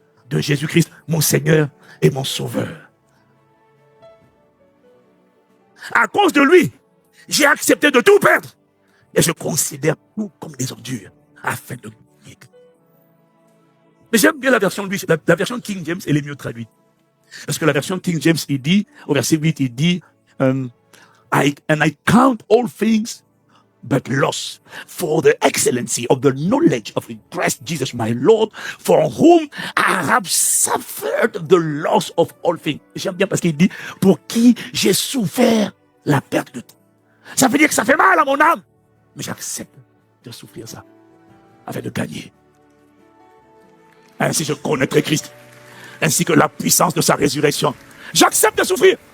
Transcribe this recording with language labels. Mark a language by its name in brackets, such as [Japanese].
[French] De Jésus-Christ, mon Seigneur et mon Sauveur. À cause de lui, j'ai accepté de tout perdre. Et je considère tout comme des ordures afin de gagner. Mais j'aime bien la version de lui, la version King James, elle est mieux traduite. Parce que la version King James, il dit, [English] au verset 8, il dit, and I count all things but loss for the excellency of the knowledge of Christ Jesus my Lord, for whom I have suffered the loss of all things. [French] J'aime bien parce qu'il dit, pour qui j'ai souffert la perte de tout. Ça veut dire que ça fait mal à mon âme. Mais j'accepte de souffrir ça, afin de gagner. Ainsi je connaîtrai Christ, ainsi que la puissance de sa résurrection. J'accepte de souffrir.